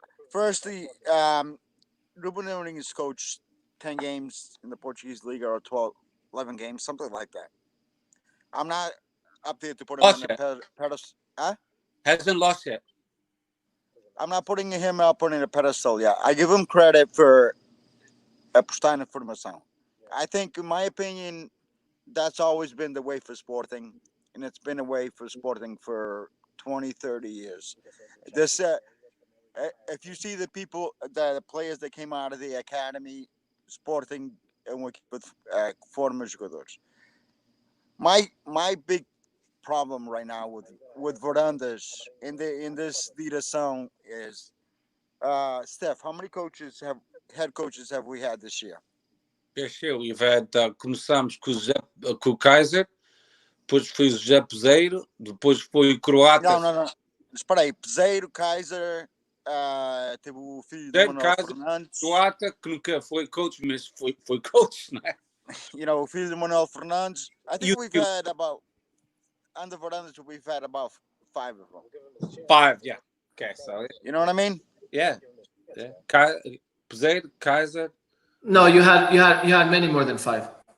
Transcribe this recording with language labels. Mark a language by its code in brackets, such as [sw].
[en] Firstly, Ruben Amorim has coached 10 games in the Portuguese League or 12, 11 games, something like that. I'm not up there to put him on the pedestal. Huh? Hasn't lost yet. I'm not putting him up on a pedestal yet. I give him credit for [pt] apostar na formação. [en] I think, in my opinion, that's always been the way for Sporting, and it's been a way for Sporting for 20, 30 years. This, if you see the players that came out of the academy, Sporting, and with former jogadores. My big problem right now with Varandas in this direção is, Steph, how many head coaches have we had this year? This year we've had, [pt] começámos com o Kaiser, depois foi o José Peseiro, depois foi o Croata. Não. Espera aí, Peseiro, Kaiser, teve o filho do Manuel Fernandes. Croata, que nunca foi coach, mas foi coach, não é? O filho do Manuel Fernandes. [en] I think we've had about, under Varandas, we've had about 5 of them. 5, yeah. Okay, so. You know what I mean? Yeah. Peseiro, Kaiser. No, you had many more than 5.